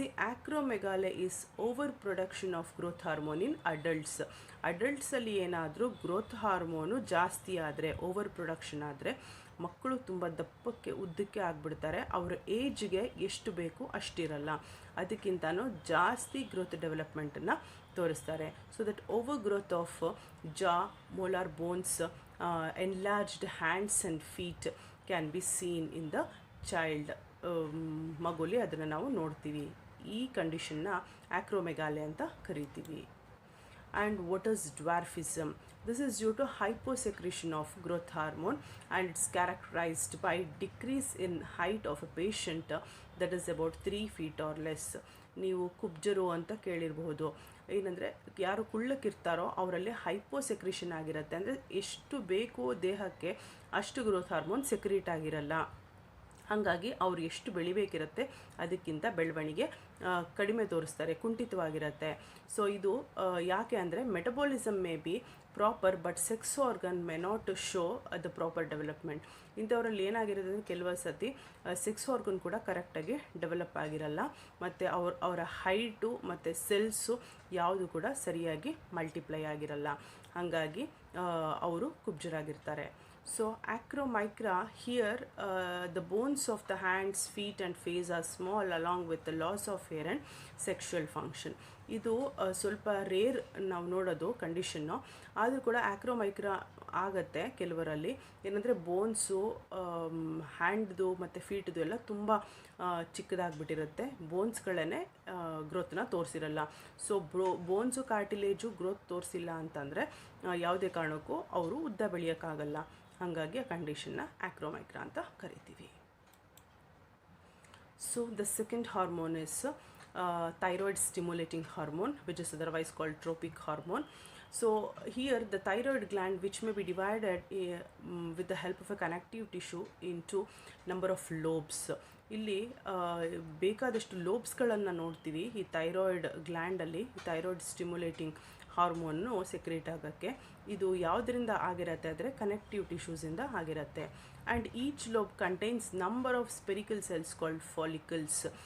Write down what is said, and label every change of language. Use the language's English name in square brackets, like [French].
[English] Acromegaly is over production of growth hormone in adults. [Kannada] ಅಡಲ್ಟ್ಸಲ್ಲಿ ಏನಾದರೂ growth hormone ಜಾಸ್ತಿ ಆದರೆ, over production ಆದರೆ, ಮಕ್ಕಳು ತುಂಬ ದಪ್ಪಕ್ಕೆ, ಉದ್ದಕ್ಕೆ ಆಗಿಬಿಡ್ತಾರೆ. ಅವರ ಏಜ್ಗೆ ಎಷ್ಟು ಬೇಕು ಅಷ್ಟಿರಲ್ಲ, ಅದಕ್ಕಿಂತನೂ ಜಾಸ್ತಿ ಗ್ರೋತ್ ಡೆವಲಪ್ಮೆಂಟನ್ನು ತೋರಿಸ್ತಾರೆ. [English] So that over growth of jaw, molar bones, enlarged hands and feet can be seen in the child. [Kannada] ಮಗುಲಿ ಅದನ್ನು ನಾವು ನೋಡ್ತೀವಿ. ಈ ಕಂಡೀಷನ್ನ ಆಕ್ರೋಮೆಗಾಲೆ ಅಂತ ಕರಿತೀವಿ. [English] And what is dwarfism? This is due to hyposecretion of growth hormone, and it's characterized by decrease in height of a patient that is about 3 feet or less. [Kannada] ನೀವು ಕುಬ್ಜರು ಅಂತ ಕೇಳಿರಬಹುದು. ಏನಂದರೆ ಯಾರು ಕುಳ್ಳಕ್ಕಿರ್ತಾರೋ ಅವರಲ್ಲಿ ಹೈಪೋ ಸೆಕ್ರಿಷನ್ ಆಗಿರುತ್ತೆ, ಅಂದರೆ ಎಷ್ಟು ಬೇಕೋ ದೇಹಕ್ಕೆ ಅಷ್ಟು ಗ್ರೋತ್ ಹಾರ್ಮೋನ್ ಸೆಕ್ರೀಟ್ ಆಗಿರಲ್ಲ. ಹಾಗಾಗಿ ಅವ್ರು ಎಷ್ಟು ಬೆಳಿಬೇಕಿರುತ್ತೆ ಅದಕ್ಕಿಂತ ಬೆಳವಣಿಗೆ ಕಡಿಮೆ ತೋರಿಸ್ತಾರೆ, ಕುಂಠಿತವಾಗಿರುತ್ತೆ. [English] so [Kannada] ಇದು ಯಾಕೆ ಅಂದರೆ [English] Metabolism may be proper but sex organ may not show the proper development. [Kannada] ಇಂಥವರಲ್ಲಿ ಏನಾಗಿರುತ್ತೆ ಅಂದರೆ ಕೆಲವು ಸತಿ ಸೆಕ್ಸ್ ಆರ್ಗನ್ ಕೂಡ ಕರೆಕ್ಟಾಗಿ ಡೆವಲಪ್ ಆಗಿರಲ್ಲ, ಮತ್ತು ಅವರ ಹೈಟು ಮತ್ತು ಸೆಲ್ಸು ಯಾವುದು ಕೂಡ ಸರಿಯಾಗಿ ಮಲ್ಟಿಪ್ಲೈ ಆಗಿರಲ್ಲ, ಹಾಗಾಗಿ ಅವರು ಕುಬ್ಜರಾಗಿರ್ತಾರೆ. [English] So acromicra, here the bones of the hands, feet and face are small along with the loss of hair and sexual function. [Kannada] ಇದು ಸ್ವಲ್ಪ ರೇರ್ ನಾವು ನೋಡೋದು ಕಂಡೀಷನ್ನು, ಆದರೂ ಕೂಡ ಆಕ್ರೋಮೈಕ್ರಾ ಆಗುತ್ತೆ ಕೆಲವರಲ್ಲಿ. ಏನಂದರೆ ಬೋನ್ಸು ಹ್ಯಾಂಡ್ದು ಮತ್ತು ಫೀಟ್ದು ಎಲ್ಲ ತುಂಬ ಚಿಕ್ಕದಾಗಿಬಿಟ್ಟಿರುತ್ತೆ, ಬೋನ್ಸ್ಗಳನ್ನೇ ಗ್ರೋತ್ನ ತೋರಿಸಿರಲ್ಲ. ಸೊ ಬೋನ್ಸು ಕಾರ್ಟಿಲೇಜು ಗ್ರೋತ್ ತೋರಿಸಿಲ್ಲ ಅಂತಂದರೆ ಯಾವುದೇ ಕಾರಣಕ್ಕೂ ಅವರು ಉದ್ದ ಬೆಳೆಯೋಕ್ಕಾಗಲ್ಲ, ಹಾಗಾಗಿ ಆ ಕಂಡೀಷನ್ನ ಆಕ್ರೋಮೈಕ್ರಾ ಅಂತ ಕರಿತೀವಿ. [English] So the second hormone is thyroid stimulating hormone, which is otherwise called tropic hormone. So here the thyroid gland, which may be divided with the help of a connective tissue into number of lobes. [Kannada] ಇಲ್ಲಿ ಬೇಕಾದಷ್ಟು ಲೋಬ್ಸ್ಗಳನ್ನು ನೋಡ್ತೀವಿ ಈ thyroid ಗ್ಲ್ಯಾಂಡಲ್ಲಿ. Thyroid stimulating ಹಾರ್ಮೋನ್ನು secrete ಆಗೋಕ್ಕೆ ಇದು ಯಾವುದರಿಂದ ಆಗಿರುತ್ತೆ ಅಂದರೆ connective ಟಿಶ್ಯೂಸಿಂದ ಆಗಿರುತ್ತೆ. [English] And each lobe contains number of spherical cells called follicles.